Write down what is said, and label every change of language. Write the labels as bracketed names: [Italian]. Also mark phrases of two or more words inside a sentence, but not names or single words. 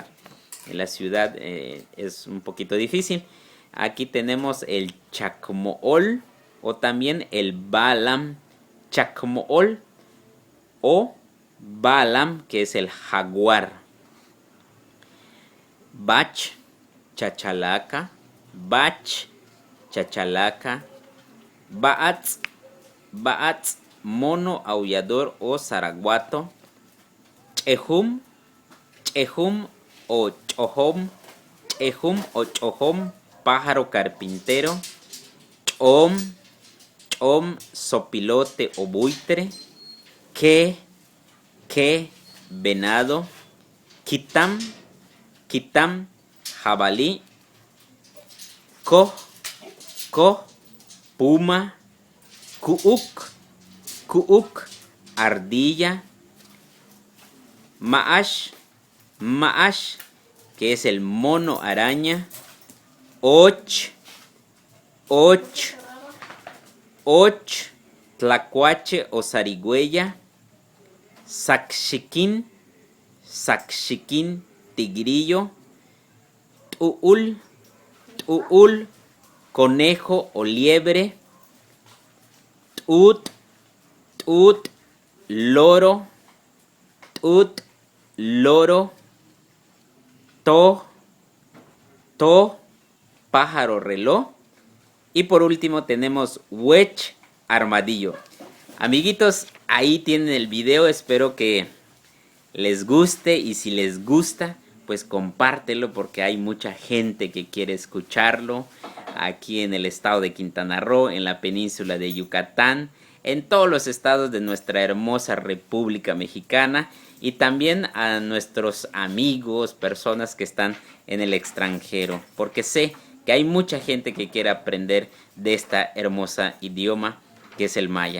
[Spanish] En la ciudad es un poquito difícil. Aquí tenemos el chacmool o también el balam. Chacmool o balam, que es el jaguar. Bach, chachalaca. Bach, chachalaca. [Yucateco] Baats, baats, [Spanish] mono aullador o zaraguato. [Yucateco] Chehum, chehum o chohom. Chehum o chohom, [Spanish] pájaro carpintero. [Yucateco] Chom, chom, [Spanish] sopilote o buitre. Que, venado. [Yucateco] Kitam, kitam, [Spanish] jabalí. Ko, puma. [Yucateco] Kuuk, kuuk, [Spanish] ardilla. [Yucateco] Maash, maash, [Spanish] que es el mono araña. [Yucateco] Och, och, och, [Spanish] tlacuache o zarigüeya. [Yucateco] Saxiquín, saxiquín, [Spanish] tigrillo. [Yucateco] Tuul, tuul, [Spanish] conejo o liebre. [Yucateco] Tut, tut, [Spanish] loro. Tut, loro. To, pájaro reloj. Y por último tenemos huech, armadillo. Amiguitos, ahí tienen el video. Espero que les guste, y si les gusta, pues compártelo porque hay mucha gente que quiere escucharlo aquí en el estado de Quintana Roo, en la península de Yucatán, en todos los estados de nuestra hermosa República Mexicana, y también a nuestros amigos, personas que están en el extranjero, porque sé que hay mucha gente que quiere aprender de esta hermosa idioma que es el maya.